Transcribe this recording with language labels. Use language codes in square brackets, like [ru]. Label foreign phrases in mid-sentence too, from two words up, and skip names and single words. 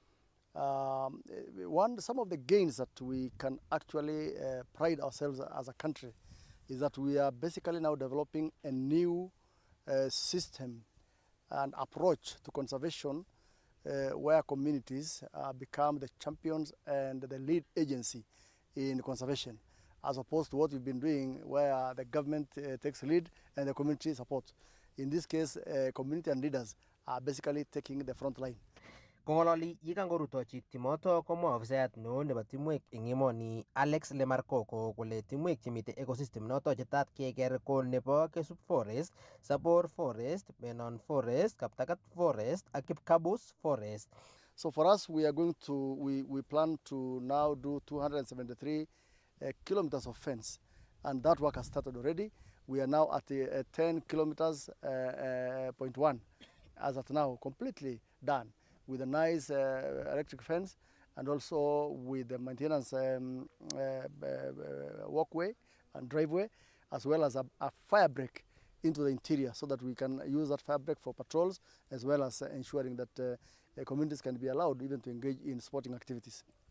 [en] Some of the gains that we can actually pride ourselves as a country is that we are basically now developing a new system and approach to conservation where communities become the champions and the lead agency in conservation, as opposed to what we've been doing where the government takes lead and the community supports. In this case, community and leaders are basically taking the front line. [kln] Kongololi yikangorutochi timoto komwa ofisayat neo nebo timwek eng emoni Alex Lemarkoko kole timwek chemite ecosystem noto chetat keker ko nebo Kesup Forest, Sabor Forest, Benon Forest, Kaptagat Forest ak Kipkabus Forest. [en] So for us, we plan to now do 273 kilometers of fence, and that work has started already. We are now at 10 kilometers, 0.1 as at now, completely done with a nice electric fence and also with the maintenance walkway and driveway, as well as a fire break into the interior so that we can use that fire break for patrols, as well as ensuring that communities can be allowed even to engage in sporting activities.